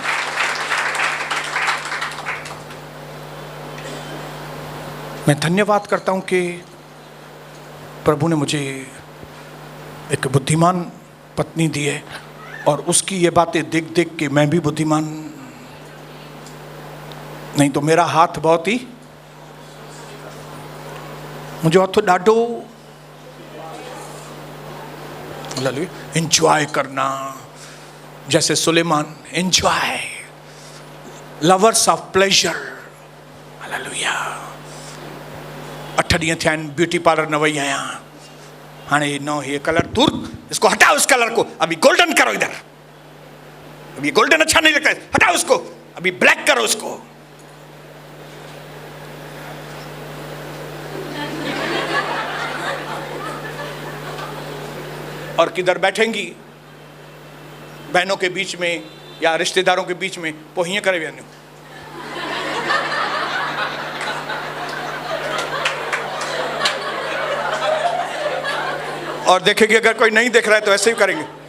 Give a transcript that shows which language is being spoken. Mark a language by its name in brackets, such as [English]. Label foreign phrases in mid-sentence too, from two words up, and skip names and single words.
[Hindi] मैं धन्यवाद करता हूं कि प्रभु ने मुझे एक बुद्धिमान पत्नी दी है और उसकी ये बातें देख देख के मैं भी बुद्धिमान, नहीं तो मेरा हाथ बहुत ही, मुझे [Sindhi] हथ ॾाढो [Hindi] एंजॉय करना, जैसे सुलेमान एंजॉय, [English] lovers of pleasure. [Hindi] हालेलुया। [Sindhi] 8 ॾींहं थिया आहिनि ब्यूटी पार्लर न वई आहियां, [Hindi] हाणे न ये कलर दूर, इसको हटाओ इस कलर को, अभी गोल्डन करो इधर, अभी गोल्डन अच्छा नहीं लगता है, हटाओ उसको, अभी ब्लैक करो उसको। और किधर बैठेंगी बहनों के बीच में या रिश्तेदारों के बीच में, [Sindhi] पोहिए करे [Hindi] बहनों, और देखेंगे अगर कोई नहीं देख रहा है तो ऐसे ही करेंगे।